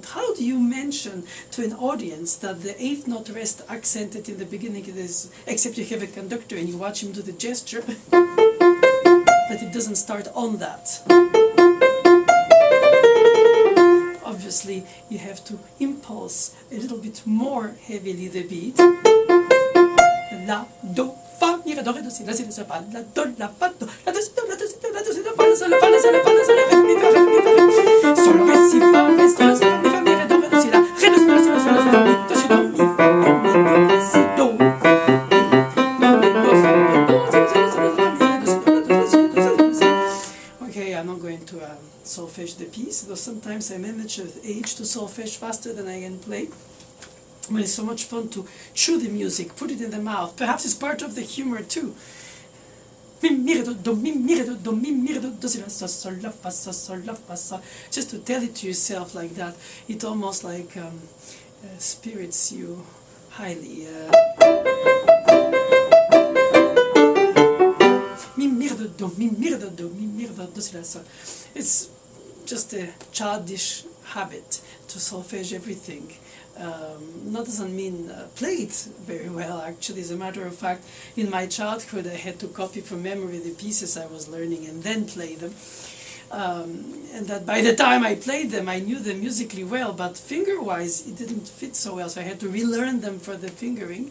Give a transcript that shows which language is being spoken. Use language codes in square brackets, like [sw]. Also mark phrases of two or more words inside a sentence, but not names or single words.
[en] How do you mention to an audience that the eighth note rests accented in the beginning is, except you have a conductor and you watch him do the gesture, that it doesn't start on that? Obviously, you have to impulse a little bit more heavily the beat. La, do, fa, mi, re, do, re, do, si, la, si, la, sol, fa, la, do, la, fa, do, la, do, si, do, la, do, si, do, la, do, si, do, fa, la, sol, la, fa, la, sol, la, fa, la, sol, la, re, mi, fa, re, mi, fa, re, sol, re, si, fa, re, sol, la, si, mi, fa, mi, re, do, re, do, si, la, re, do, si, la, si, la, sol, la, si, fa, mi, do, si, do, mi, fa, do, mi, re, si, do. Okay, I'm not going to solfege the piece, though sometimes I manage with age to solfege faster than I can play. But it's so much fun to chew the music, put it in the mouth. Perhaps it's part of the humor too. Mi, mi, re, do, mi, mi, re, do, mi, mi, re, do, si, la, sol, la, fa, sol, la, fa, sol. Just to tell it to yourself like that, it almost like spirits you highly. Mi, mi, re, do, mi, mi, re, do, mi, mi, re, do, si, la, sol. It's just a childish habit to solfege everything. That doesn't mean play it very well, actually. As a matter of fact, in my childhood I had to copy from memory the pieces I was learning and then play them. And that by the time I played them I knew them musically well, but finger-wise it didn't fit so well, so I had to relearn them for the fingering.